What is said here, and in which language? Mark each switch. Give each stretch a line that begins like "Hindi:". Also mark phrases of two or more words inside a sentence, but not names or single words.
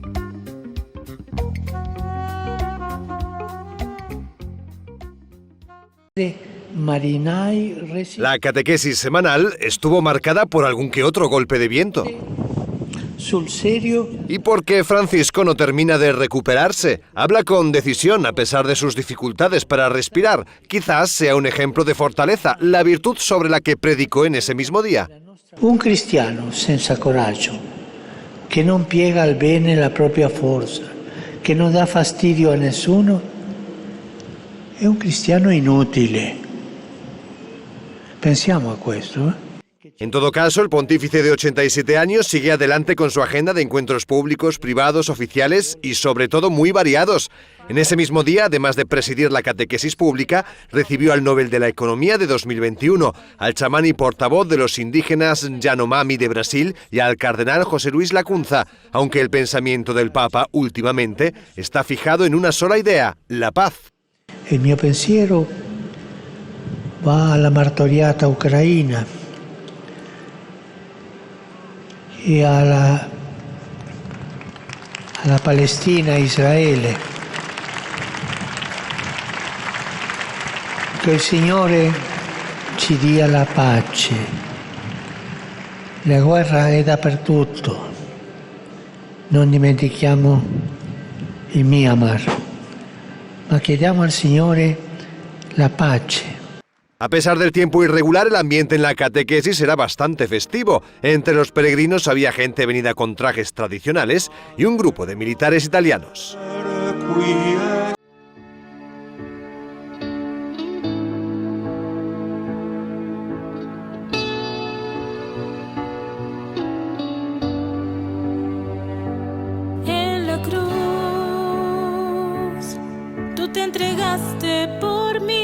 Spanish: La catequesis semanal estuvo marcada por algún que otro golpe de viento.
Italian: Sul serio,
Spanish: Y porque Francisco no termina de recuperarse, habla con decisión a pesar de sus dificultades para respirar. Quizás sea un ejemplo de fortaleza, la virtud sobre la que predicó en ese mismo día.
Italian: un cristiano senza coraggio, che non piega al bene la propria forza, che non dà fastidio a nessuno, è un cristiano inutile. Pensiamo a questo,
Spanish: En todo caso, el pontífice de 87 años sigue adelante con su agenda de encuentros públicos, privados, oficiales y sobre todo muy variados. En ese mismo día, además de presidir la catequesis pública, recibió al Nobel de la Economía de 2021, al chamán y portavoz de los indígenas Yanomami de Brasil y al cardenal José Luis Lacunza, aunque el pensamiento del Papa últimamente está fijado en una sola idea, la paz.
Italian: Il mio pensiero va alla martoriata Ucraina e alla Palestina e Israele. Che il Signore ci dia la pace. La guerra è dappertutto. Non dimentichiamo il Myanmar, ma chiediamo al Signore la pace.
Spanish: A pesar del tiempo irregular, el ambiente en la catequesis era bastante festivo. Entre los peregrinos había gente venida con trajes tradicionales y un grupo de militares italianos. En la cruz, tú te entregaste por mí.